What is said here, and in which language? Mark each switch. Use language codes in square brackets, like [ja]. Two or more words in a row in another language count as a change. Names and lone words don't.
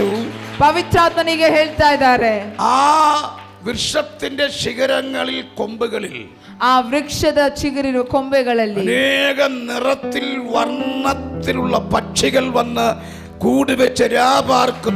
[kn] ಪವಿತ್ರಾತ್ಮನಿಗೆ ಹೇಳ್ತಾ ಇದ್ದಾರೆ, [ml] ആ വൃക്ഷത്തിന്റെ ശിഖരങ്ങളിൽ കൊമ്പുകളിൽ, [kn] ಆ ವೃಕ್ಷದ ಚಿಗುರಿರುವ ಕೊಂಬೆಗಳಲ್ಲಿ [ml] അനേക നിറത്തിൽ വർണ്ണത്തിലുള്ള പക്ഷികൾ വന്ന് കൂട് വെച്ച് രാപാർക്കുന്നു.